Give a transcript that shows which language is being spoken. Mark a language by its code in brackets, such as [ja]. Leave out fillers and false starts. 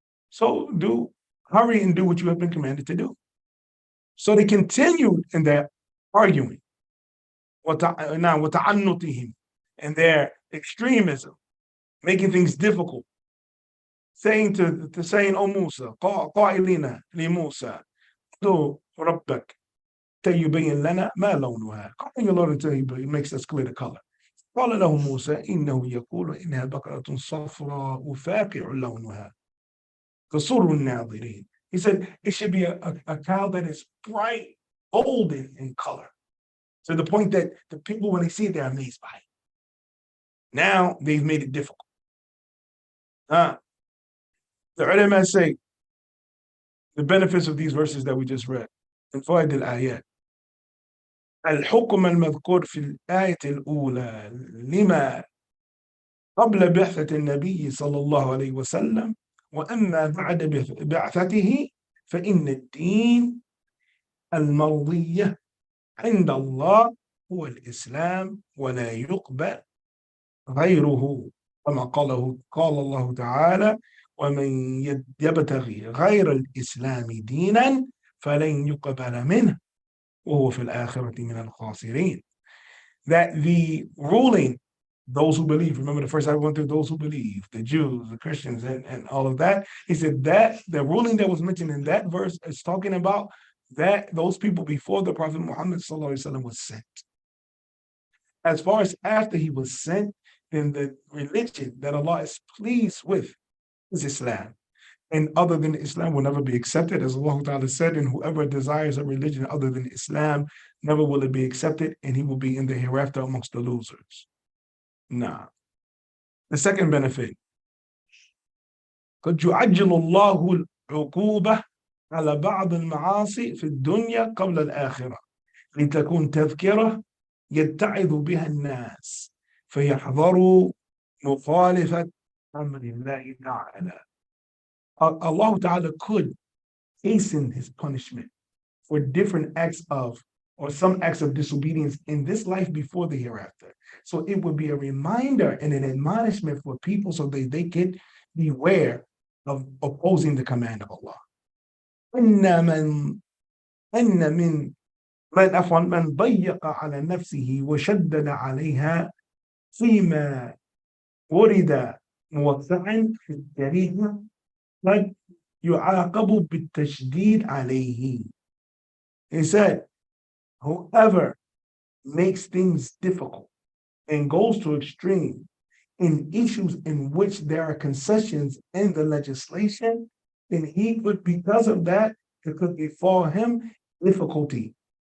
[en] So hurry and do what you have been commanded to do. So they continued in their arguing, وَتَعَنُّتِهِمْ, and their extremism, making things difficult, saying O Musa, [ar] قائلين لموسى ادع ربك يبين لنا ما لونها. [en] Calling your Lord until he makes us clear the color. [ar] قال له موسى إنه يقول إنها بقرة صفراء فاقع لونها تسر الناظرين. [en] He said it should be a cow that is bright, golden in color, to the point that the people, when they see it, they're amazed by it. Now they've made it difficult. The ulama say the benefits of these verses that we just read. [ar] In فوائد الآيات. الحكم المذكور في الآية الأولى لما قبل بعثة النبي صلى الله عليه وسلم وأما بعد بعثته فإن الدين المرضية عند الله هو الإسلام ولا يقبل غيره كما قال الله تعالى ومن يبتغي غير الإسلام دينا فلن يقبل منه وهو في الآخرة من الخاسرين. [en] That the ruling, those who believe, remember the first I went through those who believe, the Jews, the Christians, and all of that. He said that the ruling that was mentioned in that verse is talking about that those people before the Prophet Muhammad ﷺ was sent. As far as after he was sent, then the religion that Allah is pleased with is Islam. And other than Islam will never be accepted, as Allah Ta'ala said, and whoever desires a religion other than Islam, never will it be accepted, and he will be in the hereafter amongst the losers. Nah. The second benefit, [ar] قد يعجل الله العقوبة على بعض المعاصي في الدنيا قبل الآخرة لتكون تذكرة يتعظ بها الناس فيحذروا مخالفة أمر الله تعالى. [en] Allah Ta'ala could hasten his punishment for different acts of, or some acts of disobedience in this life before the hereafter. So it would be a reminder and an admonishment for people so that they can beware of opposing the command of Allah. [ar] إن من أن من ضيق على نفسه وشدد عليها فيما ورد موسعا في الشريعة قد يعاقب بالتشديد عليه. [en] He said, whoever makes things difficult and goes to extreme in issues in which there are concessions in the legislation, then he could, because of that, it could befall him difficulty.